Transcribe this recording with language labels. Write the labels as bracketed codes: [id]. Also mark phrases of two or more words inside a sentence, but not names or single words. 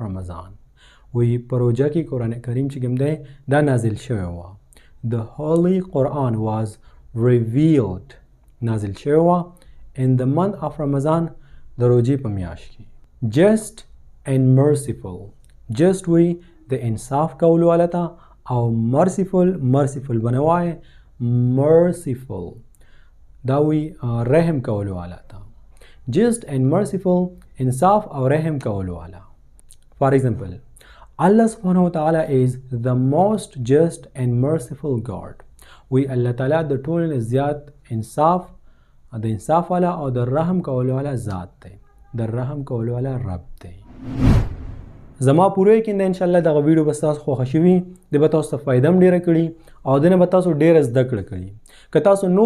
[ps] Ramadan وی په روژه کې قرآن کریم چې کوم دی دا نازل شوی وه the [en] holy Quran was revealed [ps] نازل شوی وه [en] in the month of Ramadan [ps] د روژې په میاشت کې [en] just and merciful just [ps] وی د انصاف کولو والا ته او merciful بنوای merciful دا وی رحم کولو والا ته [en] just and merciful [ps] انصاف او رحم کولو والا [en] for example Allah [ar] سبحانه وتعالى [en] is the most just and merciful God [ps] وی الله تعالی د ټولو نه زیات انصاف والا او د رحم کولو والا ذات دی د رحم کولو والا رب دی زما پوره یقین دی انشاءالله دغه ویډیو به ستاسو خوښه شوي د به تاسو ته فایده هم ډېره کړي او د نه به تاسو ډېره زده کړه کړي که تاسو نور